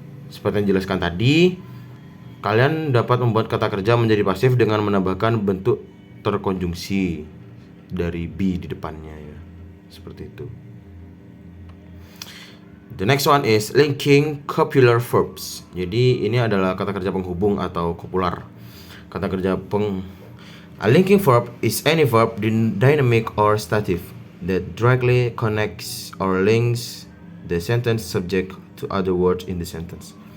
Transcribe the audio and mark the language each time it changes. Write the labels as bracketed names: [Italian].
[Indonesian] Seperti yang dijelaskan tadi, kalian dapat membuat kata kerja menjadi pasif dengan menambahkan bentuk terkonjungsi dari be di depannya ya. Seperti itu. [English] The next one is linking copular verbs. [Indonesian] Jadi ini adalah kata kerja penghubung atau kopular. Kata kerja [English] A linking verb is any verb, dynamic or stative, that directly connects or links the sentence subject to other words in the sentence.